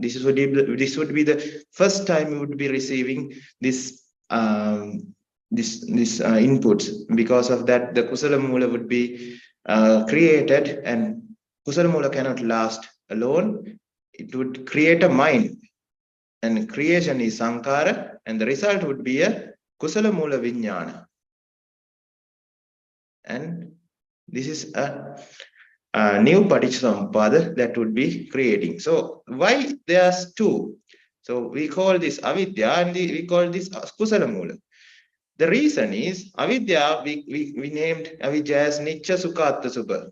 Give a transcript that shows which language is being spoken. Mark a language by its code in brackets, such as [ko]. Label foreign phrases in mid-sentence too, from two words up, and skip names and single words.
[en] This would be the first time you would be receiving this inputs. Because of that, the [pi] kusala mula [en] would be created, and [pi] kusala mula [en] cannot last alone. It would create a mind, and creation is sankara, and the result would be a [pi] kusala mula vijnana. [en] And this is a new [pi] Paticca Samuppada [en] that would be creating. So why there's 2? So we call this avidya, and we call this [pi] kusala mula. [en] The reason is avidya, we named avidya as [pi] Nicca Sukha Atta Subha.